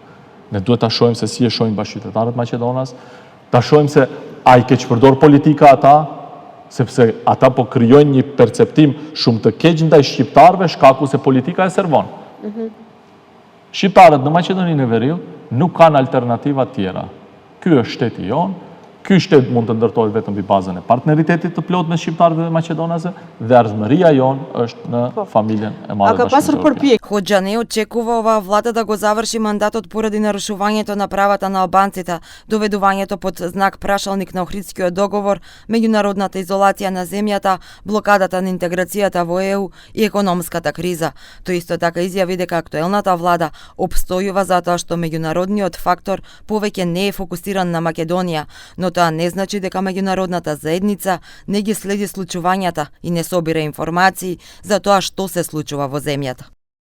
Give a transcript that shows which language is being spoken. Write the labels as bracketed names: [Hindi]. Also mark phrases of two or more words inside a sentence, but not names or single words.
[Albanian] Ne duhet të shohim se si e shohim bashkëqytetarët Maqedonas, të shohim se a i keq përdor politika ata, sepse ata po krijojnë një perceptim shumë të keq ndaj shqiptarëve shkaku se politika e servon. Shqiptarët në Maqedoninë e Veriut nuk kanë alternativa tjera. Ky është shteti jonë. Ky shtet mund të ndërtohet vetëm mbi bazën e partneritetit të plot me shqiptarët dhe maqedonasë dhe ardhmëria jonë është në familjen e madhe bashkëqyrtare. [Macedonian] Хоџа не очекува оваа влада да го заврши мандатот поради нарушувањето на правата на албанците, доведувањето под знак прашалник на Охридскиот договор, меѓународната изолација на земјата, блокадата на интеграцијата во ЕУ и економската криза. Тој исто така изјави дека актуелната влада опстојува затоа што меѓународниот фактор повеќе не е фокусиран на Македонија, но тоа не значи дека меѓународната заедница не ги следи случувањата и не собира информации за тоа што се случува во земјата.